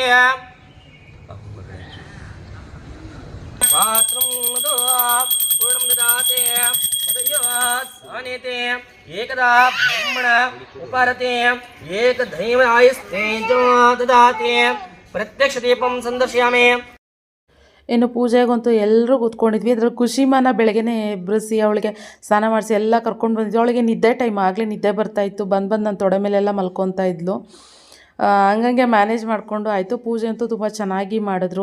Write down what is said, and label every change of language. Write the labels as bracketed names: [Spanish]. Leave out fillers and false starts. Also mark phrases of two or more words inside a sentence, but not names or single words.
[Sanskrit] पात्रं मधु पूर्णं ददाति मदयोसानेते एकदा ब्रह्मण उपरते एकदैवायस्तेजो ददाति प्रत्यक्ष दीपं संदर्शयामि. [Kannada] ಇನ್ನು ಪೂಜೆಗಂತೂ ಎಲ್ಲರೂ ಕೂತ್ಕೊಂಡಿದ್ವಿ. ಅದ್ರಲ್ಲಿ ಖುಷಿಮಾನ ಬೆಳಗ್ಗೆನೇ ಎಬ್ಬರಿಸಿ ಅವಳಿಗೆ ಸ್ನಾನ ಮಾಡಿಸಿ ಎಲ್ಲ ಕರ್ಕೊಂಡು ಬಂದಿದ್ವಿ. ಅವಳಿಗೆ ನಿದ್ದೆ ಟೈಮ್ ಆಗಲೇ ನಿದ್ದೆ ಬರ್ತಾಯಿತ್ತು. ಬಂದು ನನ್ನ ತೊಡೆ ಮೇಲೆಲ್ಲ ಮಲ್ಕೊತಾ ಇದ್ಲು. ಹಂಗಂಗೆ ಮ್ಯಾನೇಜ್ ಮಾಡಿಕೊಂಡು ಆಯಿತು. ಪೂಜೆ ಅಂತೂ ತುಂಬ ಚೆನ್ನಾಗಿ ಮಾಡಿದ್ರು.